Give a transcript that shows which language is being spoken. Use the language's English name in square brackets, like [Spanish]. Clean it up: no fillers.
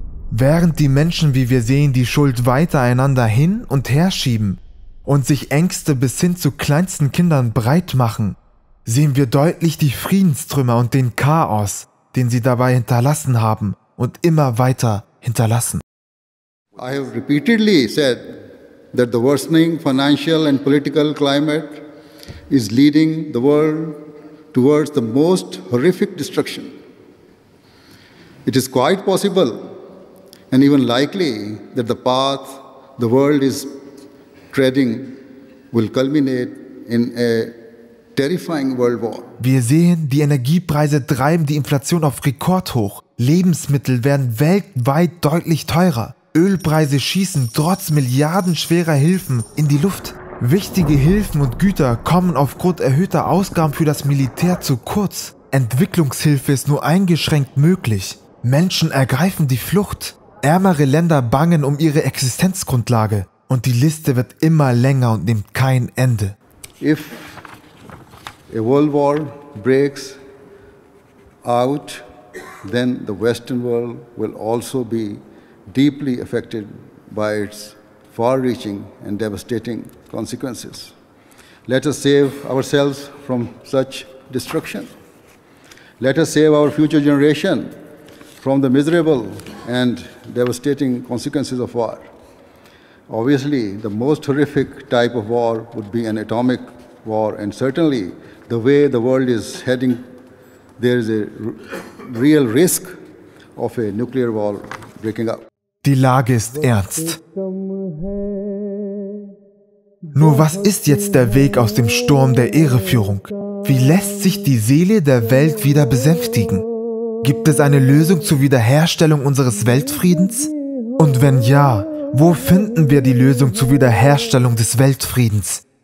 [German] Während die Menschen, wie wir sehen, die Schuld weiter einander hin und her schieben und sich Ängste bis hin zu kleinsten Kindern breit machen, sehen wir deutlich die Friedenstrümmer und den Chaos, den sie dabei hinterlassen haben und immer weiter hinterlassen. [English] I have repeatedly said that the worsening financial and political climate is leading the world towards the most horrific destruction. It is quite possible and even likely that the path the world is treading will culminate in a terrifying world war. [German] Wir sehen, die Energiepreise treiben die Inflation auf Rekordhoch. Lebensmittel werden weltweit deutlich teurer. Ölpreise schießen trotz milliardenschwerer Hilfen in die Luft. Wichtige Hilfen und Güter kommen aufgrund erhöhter Ausgaben für das Militär zu kurz. Entwicklungshilfe ist nur eingeschränkt möglich. Menschen ergreifen die Flucht. Ärmere Länder bangen um ihre Existenzgrundlage. Und die Liste wird immer länger und nimmt kein Ende. [English] If a world war breaks out, then the Western world will also be deeply affected by its far-reaching and devastating consequences. Let us save ourselves from such destruction. Let us save our future generation from the miserable and devastating consequences of war. Obviously, the most horrific type of war would be an atomic war, and certainly the way the world is heading, there is a real risk of a nuclear war breaking out. [German] Die Lage ist ernst. Nur was ist jetzt der Weg aus dem Sturm der Irreführung? Wie lässt sich die Seele der Welt wieder besänftigen? Gibt es eine Lösung zur Wiederherstellung unseres Weltfriedens? Und wenn ja, wo finden wir die Lösung zur Wiederherstellung des Weltfriedens?